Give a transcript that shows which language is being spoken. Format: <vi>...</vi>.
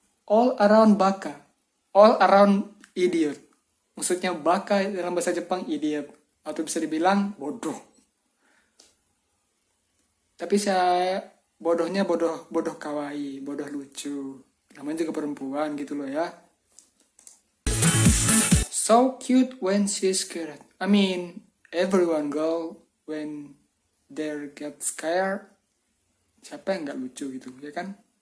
<en>All around baka, all around idiot.</en> <id>Maksudnya baka dalam bahasa Jepang idiot, atau bisa dibilang bodoh. Tapi saya bodohnya bodoh kawaii, bodoh lucu. Namanya juga perempuan gitu loh ya.</id> <en>So cute when she's scared. I mean, everyone girl when they get scared.</en> <id>Siapa yang nggak lucu gitu, ya kan?</id>